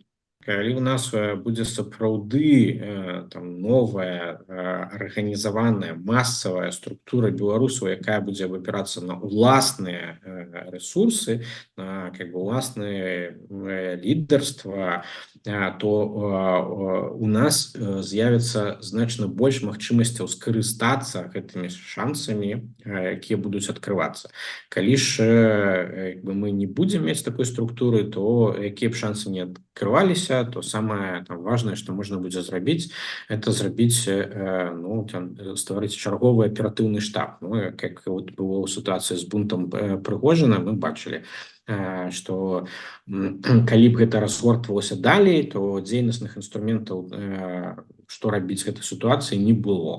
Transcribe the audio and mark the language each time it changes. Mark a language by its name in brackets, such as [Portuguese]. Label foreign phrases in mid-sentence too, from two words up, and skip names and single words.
[Belarusian] Калі у нас будзе сапраўды новая арганізаваная масавая структура беларусаў, якая будзе выбірацца на ўласныя ресурсы, на уласнае лідарства, то у нас з'явіцца значна больш магчымасцяў скарыстацца гэтымі шансамі, якія будуць адкрывацца. Калі ж мы не будзем мець такой структуры, то якія б шансы не адкрываліся, [Russian] то самое важное, что можно будет зрабіць, это [Belarusian] зрабіць, стварыць чарговы аператыўны штаб. [Russian] Как было [Belarusian] ў сітуацыі з бунтам Прыгожына, мы бачылі, што калі б гэта разгортвалася далей, то дзейнасных інструментаў, што рабіць гэтай сітуацыі, не было.